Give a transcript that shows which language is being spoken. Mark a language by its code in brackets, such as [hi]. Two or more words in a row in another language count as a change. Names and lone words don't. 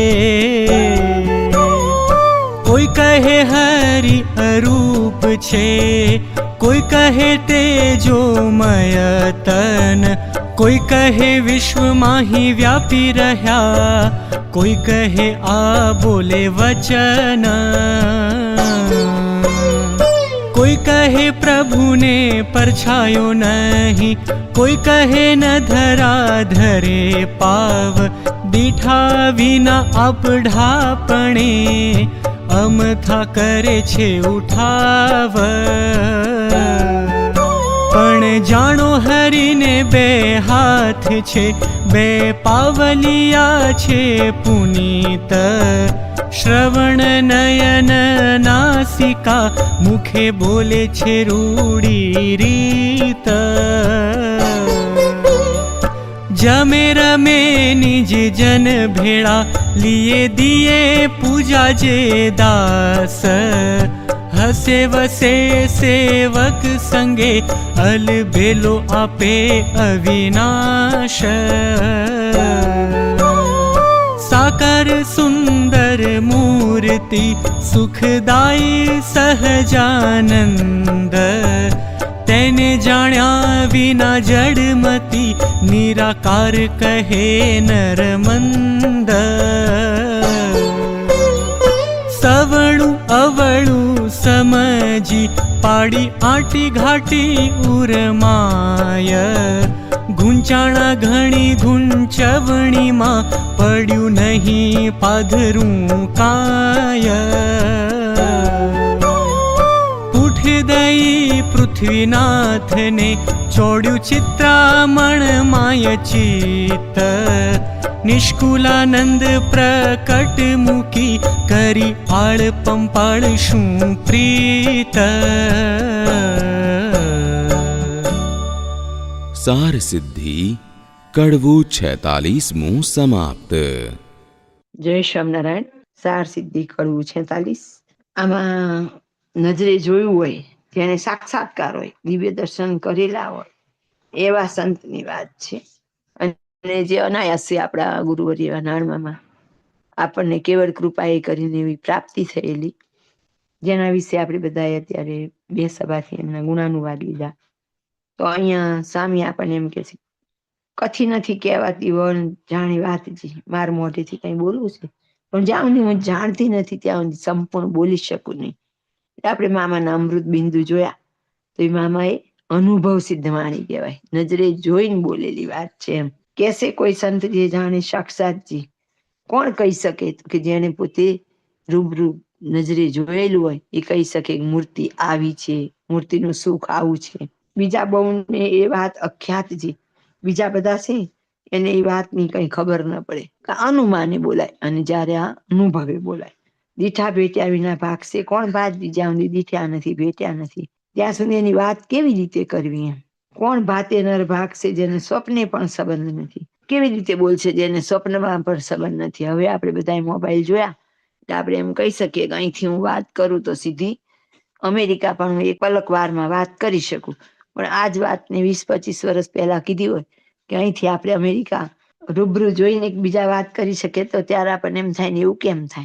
[gu] કોઈ કહે હરિ અરૂપ છે, કોઈ કહે તેજોમય તન, કોઈ કહે વિશ્વ માહી વ્યાપી રહ્યા, કોઈ કહે આ બોલે વચન। કોઈ કહે પ્રભુ ને પરછાયો નહીં, કોઈ કહે ન ધરા ધરે પાવ, દીઠા વિના આપઢાપણે અમથા કરે છે ઉઠાવ। પણ જાણો હરિને 2 હાથ છે, 2 પાવલિયા છે પુનીત। શ્રવણ નયન નાસિકા, મુખે બોલે છે રૂઢી રીત। જમે રમે નિજ જન ભેડા, લિએ દિએ પૂજા જે દાસ। હસે વસે સેવક સંગે, અલ બેલો આપે અવિનાશ। સાકાર સુંદર મૂર્તિ, સુખદાયી સહજાનંદ। તેને જાણ્યા વિના જડમતી, નિરાકાર કહે નરમંદ। સવણુ અવળુ સમજી, પાડી આટી ઘાટી ઉરમાય। ગુંચાણા ઘણી ગુંચવણી માં, પડ્યુ નહીં પાધરૂ કાય। ઉઠદઈ પૃથ્વીનાથ ને, ચોડ્યુ ચિત્રામણ માય ચિત્ત। નિષ્કુલાનંદ પ્રકટ મુકી, કરી આળ પંપાળ શૂ પ્રીત। સાર સિદ્ધિ કડવૂ 46મું સમાપ્ત। જય સ્વામિનારાયણ। સાર સિદ્ધિ કડવૂ 46। આમા નજરે જોયું હોય, જેને સાક્ષાત્કાર હોય, દિવ્ય દર્શન કરેલા હોય, એવા સંતની વાત છે। અને જે અનાયાસે આપણા ગુરુવર્ય નાણમાં આપણને કેવળ કૃપાએ કરીને એવી પ્રાપ્તિ થયેલી, જેના વિશે આપણે બધાએ અત્યારે 2 સભાથી એમના ગુણાનુવાદ લીધા। તો અહીંયા સ્વામી આપણને એમ કહે છે, કથી નથી કહેવાતી વણ જાણી વાત જી, માર મોઢેથી કંઈ બોલવું છે, પણ જ્યાં સુધી હું જાણતી નથી ત્યાં સુધી સંપૂર્ણ બોલી શકું નહીં। આપણે મામાના અમૃત બિંદુ જોયા તો એ મામાએ અનુભવ સિદ્ધ વાણી કહેવાય, નજરે જોઈને બોલેલી વાત છે એમ। કૈસે કોઈ સંત જે જાને સાક્ષાત જી, કોણ કહી સકે કિ જેને પોતે રૂબરૂ નજરે જોયેલું હોય એ કહી સકે મૂર્તિ આવી છે, મૂર્તિનું સુખ આવું છે। બીજા બહુને એ વાત અખ્યાત જી, બીજા બધા છે એને એ વાતની કઈ ખબર ન પડે, અનુમાને બોલાય અને જ્યારે આ અનુભવે બોલાય। દીઠા ભેટ્યા વિના ભાગશે કોણ ભાત, બીજા સુધી દીઠા નથી ભેટ્યા નથી ત્યાં સુધી એની વાત કેવી રીતે કરવી એમ। કોણ ભાતે નર ભાગશે જેને સ્વપ્ને પણ સંબંધ નથી। કેવી રીતે બોલશે જેને સ્વપ્નમાં પણ સંબંધ નથી? હવે આપણે બધા મોબાઈલ જોયા એટલે આપણે એમ કહી શકીએ કે અહીંથી હું વાત કરું તો સીધી અમેરિકા પણ હું એક પલકવારમાં વાત કરી શકું. પણ આ જ વાતને 20-25 વર્ષ પહેલા કીધી હોય કે અહીંથી આપણે અમેરિકા રૂબરૂ જોઈને એકબીજા વાત કરી શકીએ, તો ત્યારે આપણને એમ થાય ને એવું કેમ થાય?